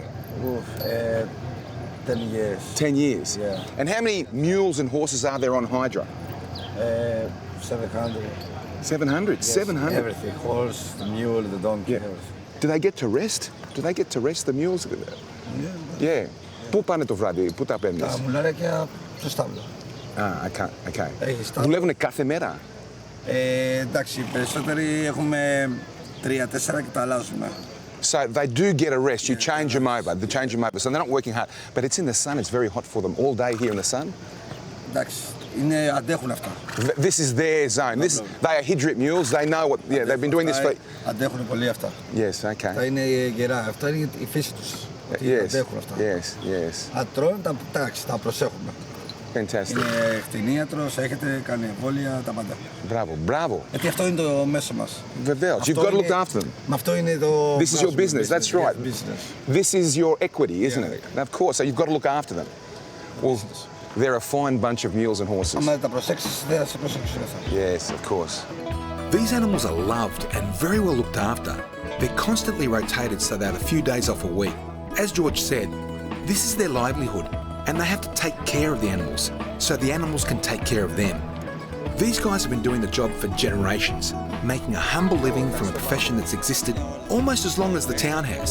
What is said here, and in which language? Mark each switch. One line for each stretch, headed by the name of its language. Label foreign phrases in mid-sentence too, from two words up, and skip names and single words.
English: Oof, 10 years. 10 years? Yeah. And how many mules and horses are there on Hydra? 700. 700? Yes, 700? Everything. Horse, the mule, the donkey, Yeah. everything. Do they get to rest? Do they get to rest, the mules? Yeah.
Greek: Πού πάνε το βράδυ, πού τα παίρνεις? Τα μουλάρια στο στάβλο.
English: Okay.
Greek: Έχει στάβλο. Δουλεύουνε κάθε μέρα? Εντάξει, περισσότεροι έχουμε 3-4 και τα αλλάζουμε.
English: So they do get a rest. You change them over. So they're not working hard. But it's in the sun. It's very hot for them all day here in the sun.
Greek: Εντάξει, αντέχουν αυτά.
English: This is their zone. They are hydric mules. They know what. Yeah, they've been doing this for.
Greek: Αντέχουν πολύ αυτά.
English: Yes, okay.
Greek: Αυτά είναι γερά. Αυτά είναι η φύση τους.
English: Yes,
Greek: Αντέχουν αυτά.
English: yes.
Greek: Αν τρώνε, τα προσέχουμε.
English: Fantastic.
Greek: Είναι κτηνίατρος, έχετε κάνει εμβόλια, τα πάντα. Μπράβο. Γιατί αυτό είναι το μέσο μας. Βεβαίως.
English: You've got to look after them.
Greek: Με αυτό είναι το...
English: This is your business. That's right. This is your equity, isn't it? Of course. So you've got to look after them. Well, they're a fine bunch of mules and horses.
Greek: Αν τα προσέξεις, δεν θα σε προσέξουν αυτά.
English: Yes, of course. These animals are loved and very well looked after. They're constantly rotated so they have a few days off a week. As George said, this is their livelihood and they have to take care of the animals so the animals can take care of them. These guys have been doing the job for generations, making a humble living from a profession that's existed almost as long as the town has.